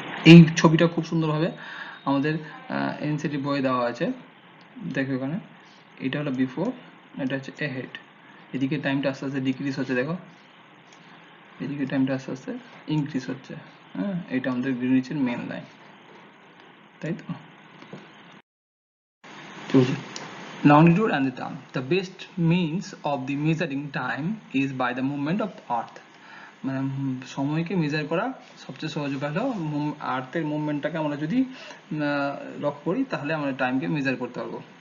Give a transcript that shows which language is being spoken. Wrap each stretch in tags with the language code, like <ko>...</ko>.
<bn>এই ছবিটা খুব সুন্দরভাবে আমাদের এনসিটি বইয়ে দেওয়া আছে, দেখো এখানে এটা হলো বিফোর, এটা হচ্ছে এহেড। এদিকে টাইমটা আস্তে আস্তে ডিক্রিজ হচ্ছে, দেখো এদিকে টাইমটা আস্তে আস্তে ইনক্রিজ হচ্ছে। হ্যাঁ, এটা আমাদের গ্রিনিচের মেন লাইন, তাই তো।</bn> <en>Longitude and the time. The best means of the measuring time is by the movement of the earth.</en> <bn>মানে সময়কে মেজার করা সবচেয়ে সহজ উপায় হলো আর্থের মুভমেন্টটাকে আমরা যদি লক্ষ্য করি তাহলে আমরা টাইমকে মেজার করতে পারবো।</bn>